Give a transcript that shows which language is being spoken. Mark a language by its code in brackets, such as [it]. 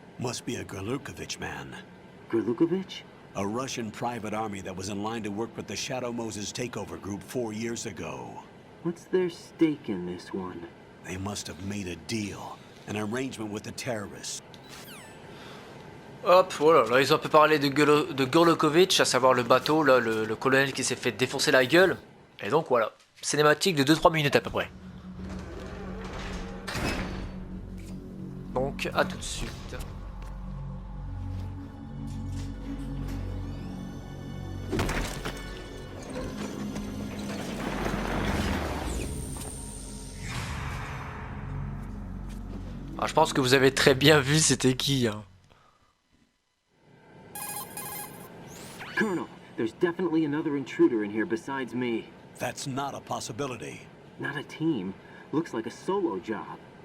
[en] Must be a Gorlukovich man. Gorlukovich? A Russian private army that was in line to work with the Shadow Moses takeover group 4 years ago. What's their stake in this one? They must have made a deal, an arrangement with the terrorists. [fr] Hop, voilà, là ils ont un peu parlé de Gorlukovich, à savoir le bateau, là, le colonel qui s'est fait défoncer la gueule. Et donc voilà, cinématique de 2-3 minutes à peu près. Donc à tout de suite. Ah, je pense que vous avez très bien vu c'était qui, hein. [en] Colonel, there's definitely another intruder in here besides me. That's not a possibility. Not a team. Looks like a solo job.